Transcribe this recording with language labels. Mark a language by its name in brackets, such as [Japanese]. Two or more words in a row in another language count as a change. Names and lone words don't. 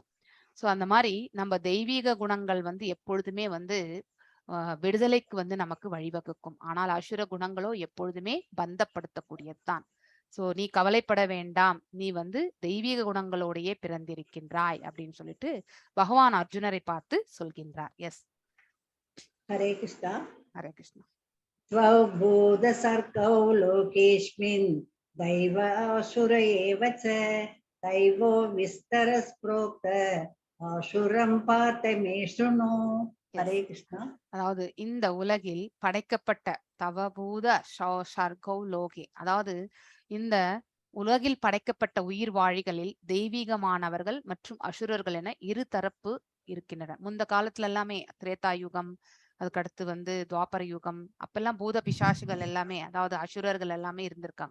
[Tamil] சோ அந்த மாதிரி நம்ம தெய்வீக குணங்கள் வந்து எப்பொழுதுமே வந்து விடுதலைக்கு வந்து நமக்கு வழிவகுக்கும். ஆனால் அசுர குணங்களோ எப்பொழுதுமே பந்தப்படுத்தக்கூடியதுதான். சோ நீ கவலைப்பட வேண்டாம், நீ வந்து தெய்வீக குணங்களோடையே பிறந்திருக்கின்றாய் அப்படின்னு சொல்லிட்டு பகவான் அர்ஜுனரை பார்த்து சொல்கின்றார். [English] எஸ், [Sanskrit] हरे कृष्णा। हरे कृष्णा। स्वभूत सर्गौ लोकेस्मिन् दैव असुर एव च दैवो विस्तरस् प्रोक्त असुरं पार्थ मे शृणु। हरे कृष्णा। [Tamil] அதாவது இந்த உலகில் படைக்கப்பட்ட [Sanskrit] द्वभूत सर्गौ लोके, [Tamil] அதாவது இந்த உலகில் படைக்கப்பட்ட உயிர் வாழிகளில் தெய்வீகமானவர்கள் மற்றும் அசுரர்கள் என இரு தரப்பு இருக்கின்றன. முந்த காலத்துல எல்லாமே திரேதா யுகம், அதுக்கடுத்து வந்து துவாபர யுகம், அப்பெல்லாம் பூத பிசாசுகள் எல்லாமே, அதாவது அசுரர்கள் எல்லாமே இருந்திருக்காங்க.